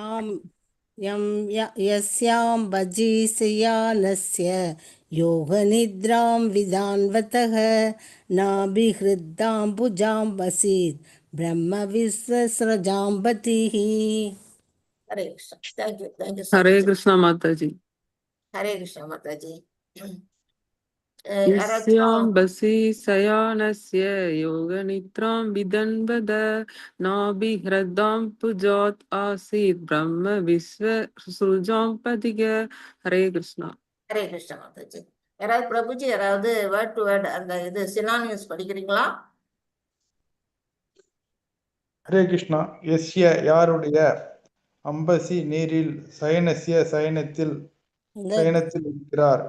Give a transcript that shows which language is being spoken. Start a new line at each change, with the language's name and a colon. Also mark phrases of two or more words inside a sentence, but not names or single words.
Sanskrit: यस्यां भजिष्यानस्य योगनिद्रां विदान्वतः नाभिहृतां भुजां वसीत् ब्रह्म विश्वसृजाम्पतिः.
Tamil: ஹரே கிருஷ்ணா. தேங்க்யூ हरे कृष्णा माता जी. ஹரே கிருஷ்ணா மாதாஜி.
Sanskrit: यस्याम्बसि शयानस्य योगनिद्रां विदन्वद नाभिहृदां पुजात् आसीत् ब्रह्म विश्वसृजां पदिग.
Tamil: हरे कृष्णा. ஹரே கிருஷ்ண மாதாஜி. யாராவது பிரபுஜி யாராவது
English: word to word
Tamil: அந்த இது சினானிம்ஸ் படிக்கிறீங்களா? ஹரே கிருஷ்ணா. எஸ்ய யாருடைய, அம்பசி நீரில், சயனஸ்ய சயனத்தில் இருக்கிறார்,